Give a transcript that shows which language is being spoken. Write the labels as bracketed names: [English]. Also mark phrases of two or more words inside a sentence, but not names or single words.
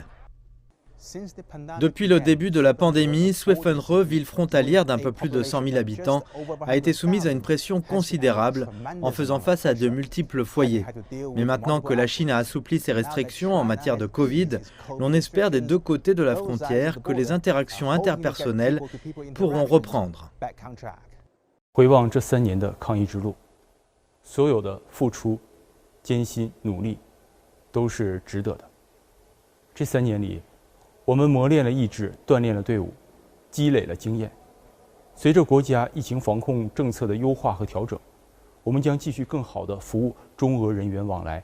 [French] Depuis le début de la pandémie, Swefenre, ville frontalière d'un peu plus de 100 000 habitants, a été soumise à une pression considérable en faisant face à de multiples foyers. Mais maintenant que la Chine a assoupli ses restrictions en matière de Covid, l'on espère des deux côtés de la frontière que les interactions interpersonnelles pourront reprendre. [Chinese] 回望这3年的抗疫之路，所有的付出、艰辛、努力都是值得的。这3年里，我们磨练了意志，锻炼了队伍，积累了经验。随着国家疫情防控政策的优化和调整，我们将继续更好地服务中俄人员往来，